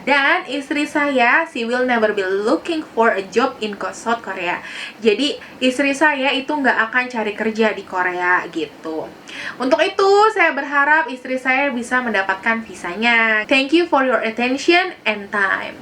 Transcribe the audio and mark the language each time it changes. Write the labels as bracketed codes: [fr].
[id] Dan istri saya, [en] she will never be looking for a job in South Korea. [id] Jadi istri saya itu nggak akan cari kerja di Korea gitu. Untuk itu saya berharap istri saya bisa mendapatkan visanya. [en] Thank you for your attention and time.